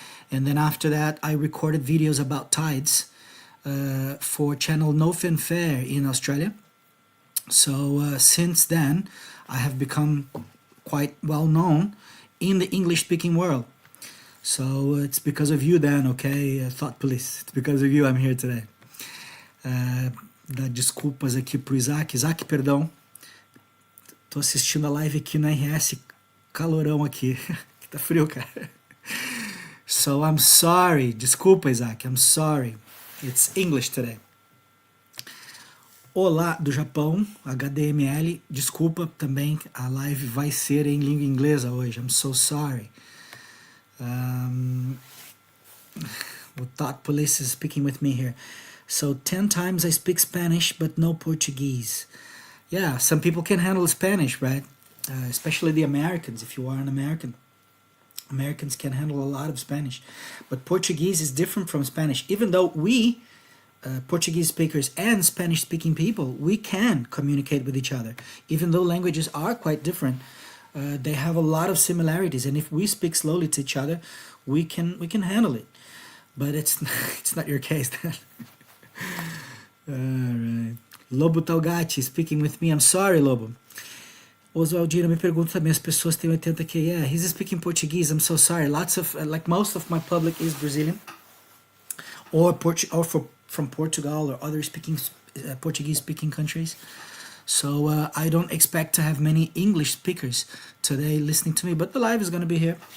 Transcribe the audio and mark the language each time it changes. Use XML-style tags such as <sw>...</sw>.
<en>And then after that, I recorded videos about tides for channel No Fin Fair in Australia. So since then, I have become quite well known in the English-speaking world. So it's because of you then, okay, Thought Police. It's because of you I'm here today.</en> <pt>Dá desculpas aqui pro Isaac. Isaac, perdão. Tô assistindo a live aqui no RS, calorão aqui. Tá frio, cara.</pt> <en>So I'm sorry.</en> <pt>Desculpa, Isaac.</pt> <en>I'm sorry. It's English today.</en> <pt>Olá do Japão, HDML. Desculpa também, a live vai ser em língua inglesa hoje.</pt> <en>I'm so sorry. The Thought Police is speaking with me here. So 10 times I speak Spanish, but no Portuguese. Yeah, some people can handle Spanish, right? Especially the Americans, if you are an American. Americans can handle a lot of Spanish, but Portuguese is different from Spanish. Even though we, Portuguese speakers and Spanish speaking people, we can communicate with each other. Even though languages are quite different, they have a lot of similarities, and if we speak slowly to each other, we can handle it. But it's not your case then. All right. Lobo Talgatti speaking with me. I'm sorry, Lobo.</en> <pt>Oswaldina me pergunta também, as pessoas têm 80k.</pt> <en>Yeah, he's speaking Portuguese. I'm so sorry. Lots of, like most of my public is Brazilian, or from Portugal or other Portuguese-speaking countries. So I don't expect to have many English speakers today listening to me, but the live is going to be here.</en>